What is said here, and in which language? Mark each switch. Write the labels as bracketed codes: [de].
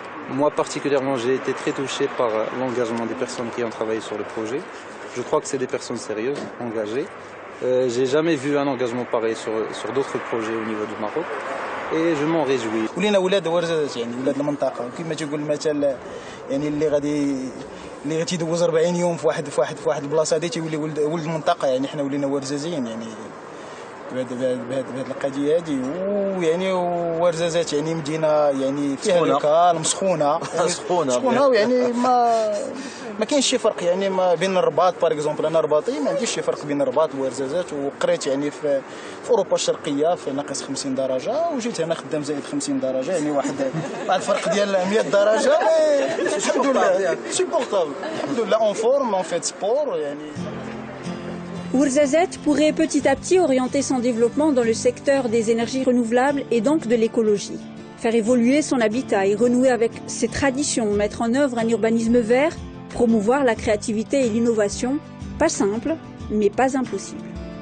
[fr] Moi particulièrement, j'ai été très touché par l'engagement des personnes qui ont travaillé sur le projet. Je crois que c'est des personnes sérieuses, engagées. J'ai jamais vu un engagement pareil sur d'autres projets au niveau du Maroc et je m'en réjouis. [ar] ولينا ولاد ورزازات يعني ولاد المنطقه وكما تيقول المثل يعني اللي تيدوز 40 يوم في واحد البلاصه هذه تيولي ولد المنطقه يعني حنا ولينا ورزازيين يعني بهذه القضيه هذه ويعني ورزازات يعني مدينه يعني فيها لوكال مسخونه سخونه يعني ما كاينش شي فرق يعني ما بين الرباط [fr] باغ اكزومبل [ar] انا رباطي ما عنديش شي فرق بين الرباط وورزازات وقريت يعني في اوروبا الشرقيه في ناقص 50 درجه وجيت هنا خدام زائد 50 درجه يعني واحد الفرق ديال 100 درجه الحمد لله سيبورتابل الحمد لله [fr] اون فورم اون فيت سبور [ar] يعني. [fr] Ouarzazate pourrait petit à petit orienter son développement dans le secteur des énergies renouvelables et donc de l'écologie. Faire évoluer son habitat et renouer avec ses traditions, mettre en œuvre un urbanisme vert, promouvoir la créativité et l'innovation, pas simple, mais pas impossible.